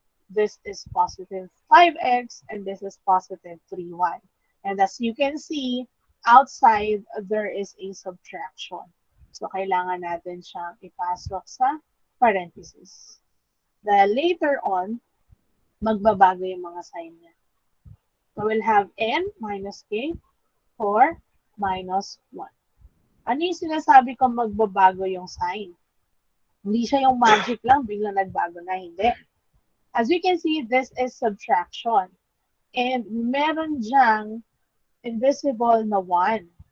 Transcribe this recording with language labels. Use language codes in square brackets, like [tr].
[en] This is positive 5x and this is positive 3y. And as you can see, outside there is a subtraction. [tl] So, kailangan natin siyang ipasok sa parentheses. Dahil later on, magbabago yung mga sign niya. [en] So, we'll have n minus k, 4 minus 1. [tl] Ano yung sinasabi ko magbabago yung sign? Hindi siya yung magic lang, biglang nagbago na, hindi. [en] As you can see, this is subtraction. [tl] And meron diyang invisible na 1.